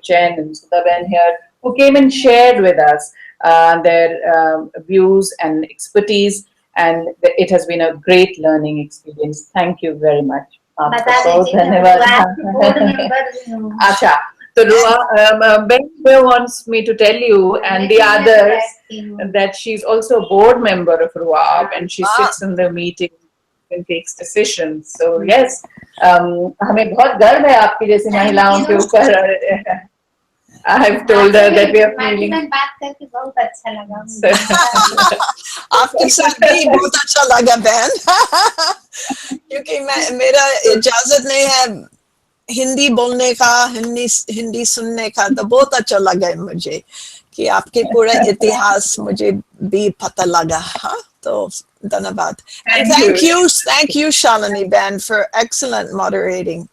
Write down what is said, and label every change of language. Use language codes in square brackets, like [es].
[en] Chen and Sudhaben here, who came and shared with us their views and expertise, and it has been a great learning experience. Thank you very much. Acha, So Ben wants me to tell you and the others that she's also a board member of RUAB and she sits in the meeting and takes decisions. So yes, [hi] हमें बहुत गर्व है आपकी जैसी महिलाओं के ऊपर. [en] I've told her that we are feeling. [hi] बात करके बहुत अच्छा लगा. आपके साथ भी बहुत अच्छा लगा बहन. क्योंकि मेरा इजाजत नहीं है हिंदी बोलने का, हिंदी सुनने का, तो बहुत अच्छा लगा मुझे कि आपके पूरा इतिहास मुझे भी पता लगा. हाँ, तो धन्यवाद. [en] And thank you Shalini Ben for excellent moderating.